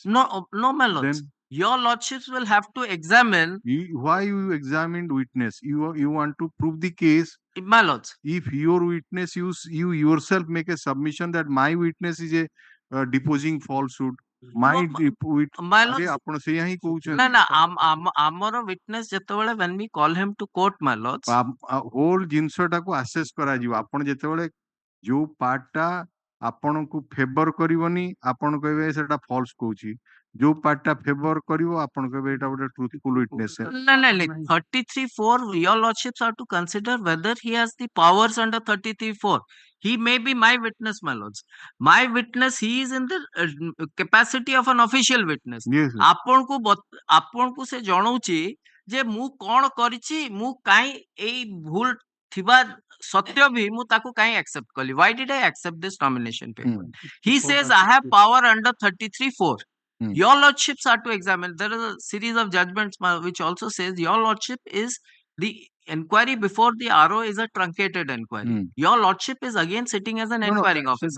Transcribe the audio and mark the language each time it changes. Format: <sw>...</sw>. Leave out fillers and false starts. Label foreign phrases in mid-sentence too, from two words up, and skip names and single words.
<en>no, my lords. Then Your lordships will have to examine. why you examined witness? You want to prove the case. My lords. If your witness, you yourself make a submission that my witness is a deposing falsehood. My My lords.</en> <or>ଆପଣ ସେଇଆ ହିଁ ନା କହୁଛନ୍ତି ନା ଆମର</or> <en>witness ଯେତେବେଳେ when we call him to court, my lords.</en> <or>whole ଜିନିଷଟାକୁ assess କରାଯିବ ଆପଣ ଯେତେବେଳେ ଯୋଉ ପାର୍ଟଟା ଆପଣଙ୍କୁ ଫେଭର କରିବନି ଆପଣ କହିବେ ସେଟା ଫଲ୍ସ କହୁଛି ଯୋଉ ପାର୍ଟଟା ଫେଭର କରିବ ଆପଣ କହିବେ ଏଟା ଗୋଟେ</or> <en>truthful witness No. 33(4), your lordships are to consider whether he has the powers under 33(4). He may be my witness, my lords. My witness, he is in the capacity of an official witness. Yes, sir.</en> <or>ଆପଣଙ୍କୁ ସେ ଜଣଉଛି ଯେ ମୁଁ କଣ କରିଛି, ମୁଁ କାଇଁ ଏଇ ଭୁଲ ଥିବା ସତ୍ୟ ବି ମୁଁ ତାକୁ କାଇଁ accept କଲି.</or> <en>Why did I accept this nomination paper? He says I have power under 33(4). Your lordships are to examine. There is a series of judgments which also says your lordship is the inquiry before the RO is a truncated inquiry. Your lordship is again sitting as an inquiring officer.</en>